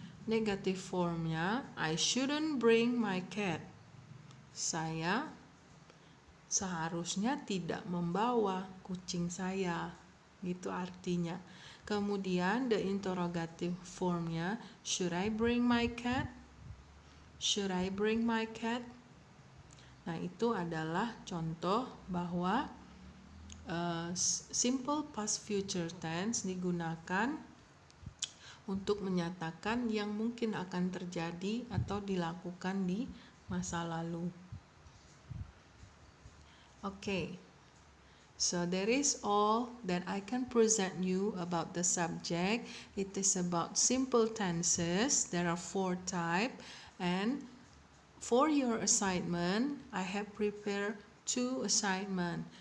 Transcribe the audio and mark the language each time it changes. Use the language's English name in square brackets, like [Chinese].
[Indonesian] Negatif formnya, [English] I shouldn't bring my cat. [Indonesian] Saya seharusnya tidak membawa kucing saya. Gitu artinya. [English] Kemudian the interrogative formnya, should I bring my cat? Should I bring my cat? [Indonesian] Nah, itu adalah contoh bahwa simple past future tense digunakan untuk menyatakan yang mungkin akan terjadi atau dilakukan di masa lalu. [English] Okay, so that is all that I can present you about the subject. It is about simple tenses. There are 4 types, and for your assignment, I have prepared 2 assignments.